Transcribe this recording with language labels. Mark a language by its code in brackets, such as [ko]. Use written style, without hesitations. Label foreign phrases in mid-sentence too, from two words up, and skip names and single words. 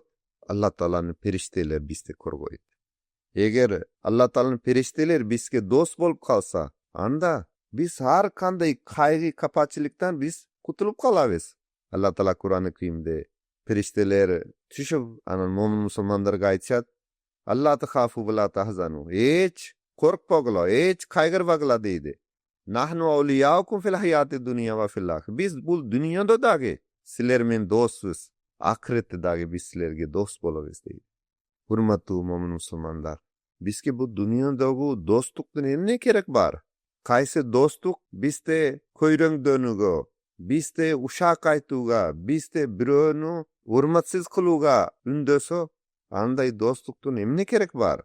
[ky] Алла Тааланын периштелери бизди коргойт. Эгер Алла Тааланын периштелери бизге дос болуп калса, анда биз ар кандай кайгы капачылыктан биз кутулуп калабыз. Алла Таала Кур'ан-ы Каримде периштелер түшүп, анан момун мусулмандарга айтышат: [ar] "ألا تخافوا ولا تحزنوا." [ky] Эч коркпогула, эч кайгырбагыла дейди. [ar] "نحن أولياؤكم في الحياة الدنيا وفي الآخرة." [ky] Биз бул дүйнөдө дагы силер менен доспуз. Акыретте дагы биз силерге дос болобуз дейт. Урматтуу момун мусулмандар, бизге бул дүйнөдөгү достуктун эмне керек бар? Кайсы достук бизде көйрөңдөнүүгө, бизде ушак айтууга, бизде бирөөнү урматсыз кылууга үндөсө, андай достуктун эмне керек бар?